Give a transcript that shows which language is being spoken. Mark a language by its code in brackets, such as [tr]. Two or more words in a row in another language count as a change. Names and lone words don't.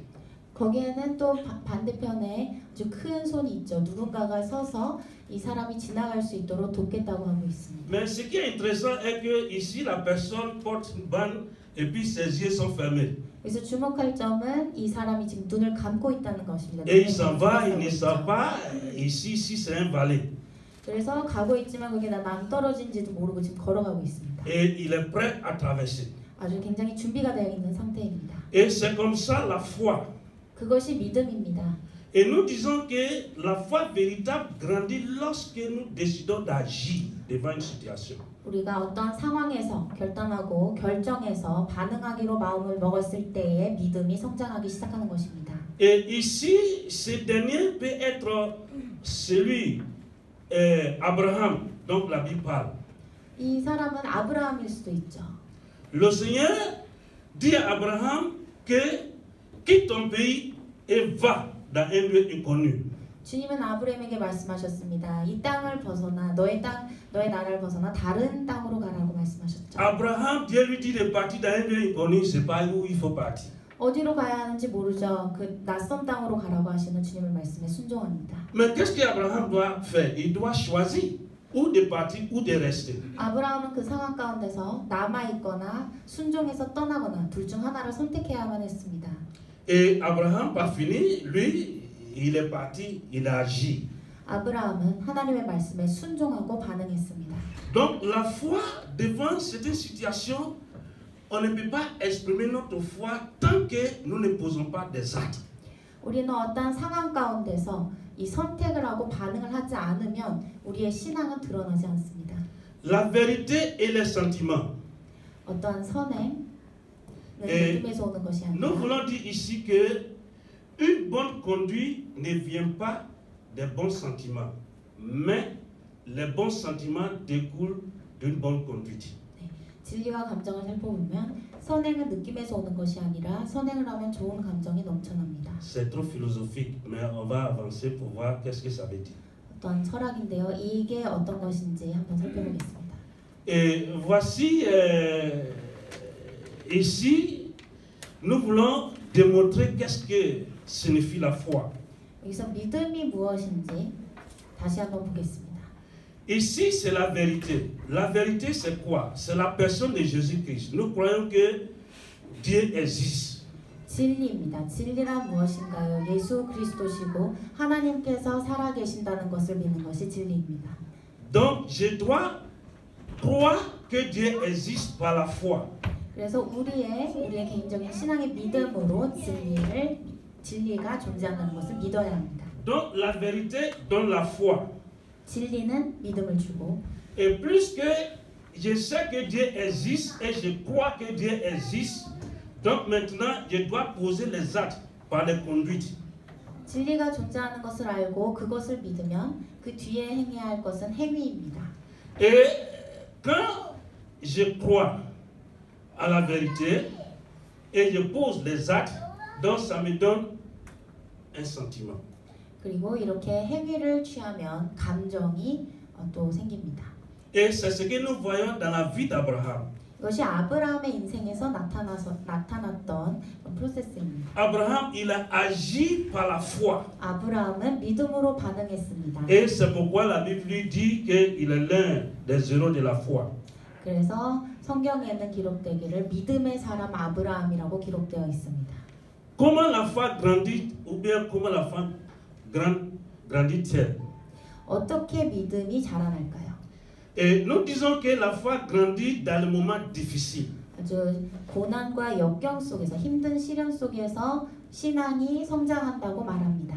[ko] 거기에는 또 반대편에 아주 큰 손이 있죠. 누군가가 서서 이 사람이 지나갈 수 있도록 돕겠다고 하고 있습니다. [fr] Mais ce qui est intéressant est que ici la personne porte une bande et puis ses yeux sont fermés. [ko] 그래서 주목할 점은 이 사람이 지금 눈을 감고 있다는 것입니다. [fr] Et il s'en va, il ne sait pas ici c'est un vallée. [ko] 그래서 가고 있지만 거기가 남떨어진지도 모르고 지금 걸어가고 있습니다. [fr] Et il est prêt à traverser. [ko] 아주 굉장히 준비가 되어 있는 상태입니다. [fr] Et c'est comme ça la foi. [ko] 그것이 믿음입니다. [fr] Et nous disons que la foi véritable grandit lorsque nous décidons d'agir devant une situation. [ko] 우리가 어떤 상황에서 결단하고 결정해서 반응하기로 마음을 먹었을 때에 믿음이 성장하기 시작하는 것입니다. [fr] Et ici, ce dernier peut être celui, Abraham, donc la Bible parle. [ko] 이 사람은 아브라함일 수도 있죠. [fr] Le Seigneur dit à Abraham que quitte ton pays et va dans un lieu inconnu. [ko] 주님은 아브라함에게 말씀하셨습니다. 이 땅을 벗어나 너의 나라를 벗어나 다른 땅으로 가라고 말씀하셨죠. [fr] Abraham, Dieu lui dit de partir dans un lieu inconnu, c'est pas où il faut partir. [ko] 어디로 가야 하는지 모르죠. 그 낯선 땅으로 가라고 하시는 주님의 말씀에 순종합니다. [fr] Mais qu'est-ce qu'Abraham doit faire? Il doit choisir ou de partir ou de rester. [ko] 아브라함은 그 상황 가운데서 남아 있거나 순종해서 떠나거나 둘 중 하나를 선택해야만 했습니다. [fr] Et Abraham, par fini, lui, il est parti, il a agi. [ko] 아브라함은 하나님의 말씀에 순종하고 반응했습니다. [fr] Donc la foi devant cette situation, on ne peut pas exprimer notre foi tant que nous ne posons pas des actes. [ko] 우리는 어떤 상황 가운데서 이 선택을 하고 반응을 하지 않으면 우리의 신앙은 드러나지 않습니다. [fr] La vérité et les sentiments. [ko] 어떤 선행은 느낌에서 오는 것이 [fr] Nous [ko] 아니라 [fr] voulons dire ici que une bonne conduite ne vient pas des bons sentiments, mais les bons sentiments découlent d'une bonne conduite. [ko] 진리와 감정을 살펴보면 선행은 느낌에서 오는 것이 아니라 선행을 하면 좋은 감정이 넘쳐납니다. [fr] C'est trop philosophique, mais on va avancer pour voir qu'est-ce que ça veut dire. [ko] 어떤 철학인데요. 이게 어떤 것인지 한번 살펴보겠습니다. [fr] Et voici ici, nous voulons démontrer qu'est-ce que signifie la foi. [ko] 여기서 믿음이 무엇인지 다시 한번 보겠습니다. [fr] Ici, c'est la vérité. La vérité, c'est quoi? C'est la personne de Jésus-Christ. Nous croyons que Dieu existe. [ko] 진리입니다. 진리란 무엇인가요? 예수 그리스도시고 하나님께서 살아계신다는 것을 믿는 것이 진리입니다. [fr] Donc, je dois croire que Dieu existe par la foi. [ko] 그래서 우리의 개인적인 신앙의 믿음으로 진리가 존재한다는 것을 믿어야 합니다. [fr] Donc, la vérité donne la foi. [ko] 진리는 믿음을 주고 [fr] Et puisque je sais que Dieu existe et je crois que Dieu existe, donc maintenant, je dois poser les actes par les conduites. [ko] 진리가 존재하는 것을 알고 그것을 믿으면 그 뒤에 행해야 할 것은 행위입니다. [fr] Et quand je crois à la vérité et je pose les actes, donc ça me donne un sentiment. [ko] 그리고 이렇게 행위를 취하면 감정이 또 생깁니다. [fr] Et c'est ce que nous voyons dans la vie d'Abraham. [ko] 이것이 아브라함의 인생에서 나타났던 프로세스입니다. [fr] Abraham, il a agi par la foi. [ko] 아브라함은 믿음으로 반응했습니다. [fr] Et c'est pourquoi la Bible lui dit qu'il est l'un des héros de la foi. [ko] 그래서 성경에는 기록되기를 믿음의 사람 아브라함이라고 기록되어 있습니다. [fr] Comment la foi grandit ou bien comment la foi grandit-elle? [ko] 어떻게 믿음이 자라날까요? [fr] Et nous disons que la foi grandit dans le moment difficile. [ko] 아주 고난과 역경 속에서 힘든 시련 속에서 신앙이 성장한다고 말합니다.